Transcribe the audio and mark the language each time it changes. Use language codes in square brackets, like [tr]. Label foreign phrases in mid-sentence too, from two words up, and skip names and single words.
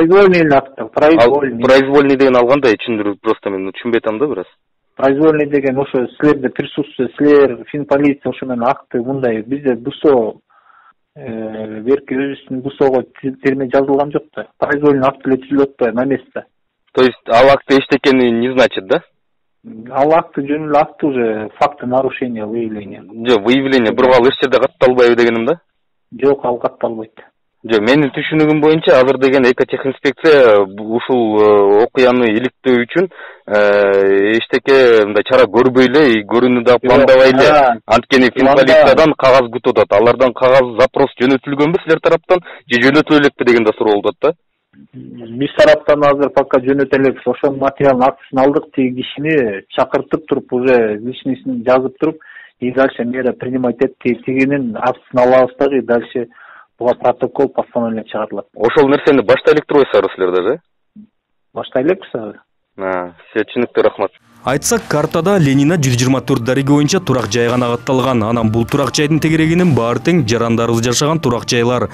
[ru] Произвольный акт, произвольный. [ky] Произвольный деген ал кандай, түшүндүрүп, просто мен түшүнбөй атам да бир аз. Произвольный деген ошо силерде присутствие, силер, Финполиция ошо менен акты мындай, бизде БУСО берки өзүбүздүн БУСОго терме жазылган жок да. Произвольный акт эле түзүлөт да [ru] на месте. [ky] То есть ал акты эчтекени [ru] не значит, [ky] да? Ал акты жөн эле акты [ru] уже факты нарушения, выявления. [ky] Жок, выявление, бирок ал эч жерде катталбайбы дегеним да? Жок, ал катталбайт. Жок, менин түшүнүгүм боюнча азыр деген экотехинспекция ушул окуяны иликтөө үчүн эчтеке мындай чара көрбөй эле, көрүүнү да пландабай эле, анткени финполициядан кагаз күтүп атат. Алардан кагаз запрос жөнөтүлгөнбү силер тараптан же жөнөтүлө элекпи деген да суроо болуп атат да. Биз тараптан азыр пока жөнөтө элекпиз. Ошонун материалын актысын алдык, тиги кишини чакыртып туруп, уже личностин жазып туруп, [ru] и дальше мера принимать [ky] этти, тигинин актысын алабыз дагы, [ru] и дальше [ky] буга протокол, постановление чыгарылат. Ошол нерсени баштай элек турбайсыздарбы силер даже? Баштай элекпиз азыр. Сиз түшүнүктүү, рахмат. Айтсак, картада Ленина 124 дареги боюнча турак жай гана катталган. Анан бул турак жайдын тегерегинин баары тең жарандарыбыз жашаган турак жайлар.